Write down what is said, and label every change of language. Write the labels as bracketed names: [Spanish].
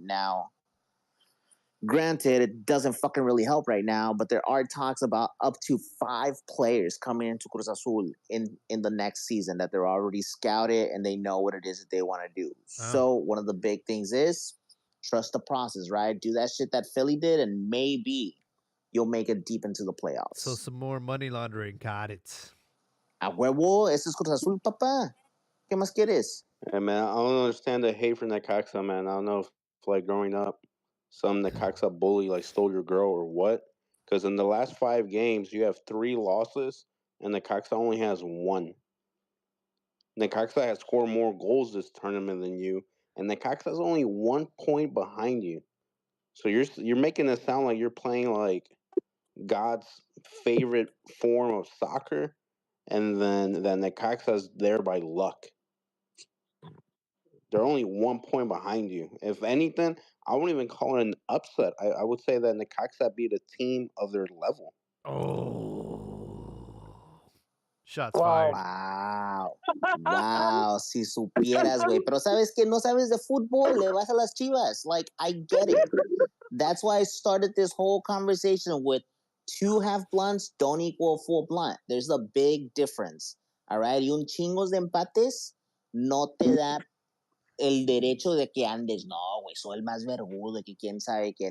[English] Now, granted, it doesn't fucking really help right now, but there are talks about up to 5 players coming into Cruz Azul in the next season that they're already scouted and they know what it is that they want to do. Oh. So one of the big things is trust the process, right? Do that shit that Philly did, and maybe you'll make it deep into the playoffs. So some more money laundering, got it. [Spanish] A huevo, ese es Cruz Azul, papá. ¿Qué más quieres? [English] Yeah, man, I don't understand the hate for Necaxa, man. I don't know if like growing up, some Necaxa bully like stole your girl or what. Because in the last 5 games, you have 3 losses, and Necaxa only has 1. Necaxa has scored more goals this tournament than you, and Necaxa is only 1 point behind you. So you're making it sound like you're playing like God's favorite form of soccer, and then Necaxa's there by luck. They're only 1 point behind you. If anything, I wouldn't even call it an upset. I would say that Necaxa beat a team of their level. Oh. Shots fired. Wow. [Spanish] Wow. Si supieras, güey. Pero sabes que no sabes de fútbol, le vas a las Chivas. [English] Like, I get it. That's why I started this whole conversation with 2 half blunts don't equal full blunt. There's a big difference. All right? [Spanish] Y un chingos de empates no te da el derecho de que andes, no, güey, soy el más vergudo, de que quién sabe qué.